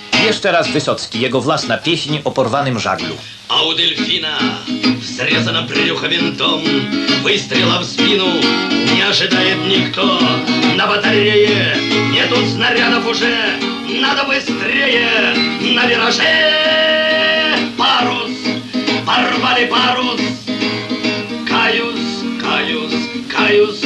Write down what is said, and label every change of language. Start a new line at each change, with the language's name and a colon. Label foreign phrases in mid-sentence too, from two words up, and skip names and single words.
Polish: jeszcze raz Wysocki, jego własna pieśń o porwanym żaglu.
Russian: А у дельфина срезано брюхо винтом, выстрела в спину не ожидает никто. На батарее нету снарядов уже, надо быстрее на вираже. Парус, порвали парус, каюсь, каюсь, каюсь.